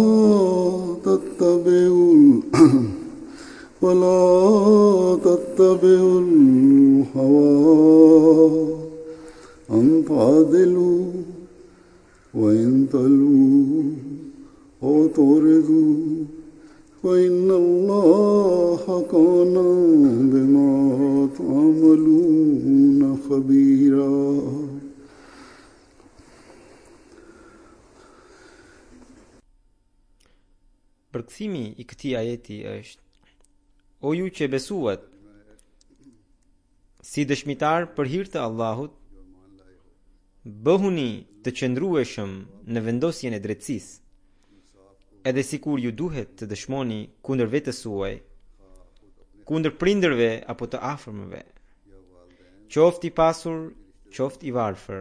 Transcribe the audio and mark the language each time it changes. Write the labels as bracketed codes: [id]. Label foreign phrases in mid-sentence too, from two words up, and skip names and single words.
[ar] تتبعوا الهوى أن تعدلوا وإن تلووا أو تعرضوا فإن الله كان بما تعملون خبيرا. [sq] Përkthimi i këtij ajeti është: O ju që besuat, si dëshmitar për hir të Allahut, bëhuni të qëndrueshëm në vendosjen e drejtësisë, edhe sikur ju duhet të dëshmoni kundër vetes suaj, kundër prindërve apo të afërmëve, qoftë i pasur, qoftë i varfër.